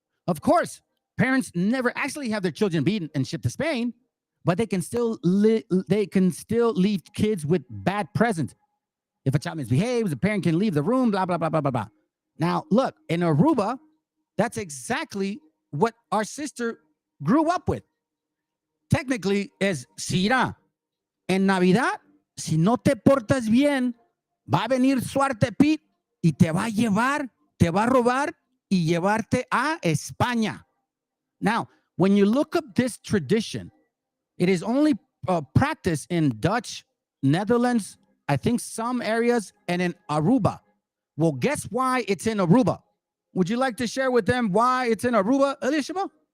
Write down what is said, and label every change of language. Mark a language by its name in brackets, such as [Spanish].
[English] Of course, parents never actually have their children beaten and shipped to Spain, but they can still leave kids with bad presents. If a child misbehaves, the parent can leave the room, blah, blah, blah, blah, blah, blah. Now, look, in Aruba, that's exactly what our sister grew up with. Technically, [Spanish] es Sira. En Navidad, si no te portas bien, va a venir Swarthy Pete y te va a llevar, te va a robar y llevarte a España. [English] Now, when you look up this tradition, it is only practiced in Dutch, Netherlands, I think some areas, and in Aruba. Well, guess why it's in Aruba? Would you like to share with them why it's in Aruba, Elishama?